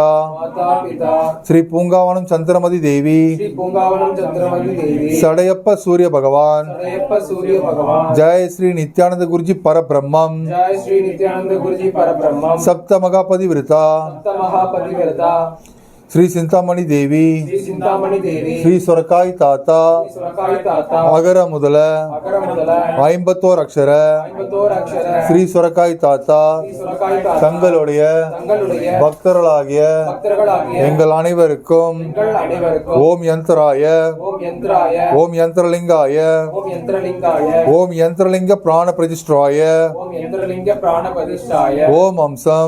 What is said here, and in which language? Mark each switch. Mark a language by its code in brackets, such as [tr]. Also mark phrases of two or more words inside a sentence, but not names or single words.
[ta] மாதா பிதா ஸ்ரீ பூங்காவனம் சந்திரமதி தேவி ஸ்ரீ பூங்காவனம் சந்திரமதி தேவி சடையப்ப சூரிய பகவான் சடையப்ப சூரிய பகவான் ஜெய் ஸ்ரீ நித்யானந்த குருஜி பரபிரம்மம் ஜெய் ஸ்ரீ நித்யானந்த குருஜி பரபிரம்மம் சப்த மகாபதி விருதா சப்த மகாபதிவிரதா श्री चिंतामणि देवी श्री चिंतामणि देवी श्री सुरकाई ताता श्री सुरकाई ताता அகர முதல அகர முதல 51 अक्षर 51 अक्षर श्री सुरकाई ताता श्री सुरकाई ताता தங்களுடைய தங்களுடைய பக்தர்களாகிய பக்தர்களாகிய எங்கள் அனைவருக்கும் எங்கள் அனைவருக்கும் ஓம் யந்திராய ஓம் யந்திராய ஓம் யந்திரலிங்காய ஓம் யந்திரலிங்காய ஓம் யந்திரலிங்க பிராண பிரதிஷ்டாய ஓம் யந்திரலிங்க பிராண பிரதிஷ்டாய ஓம் ஹம்சம்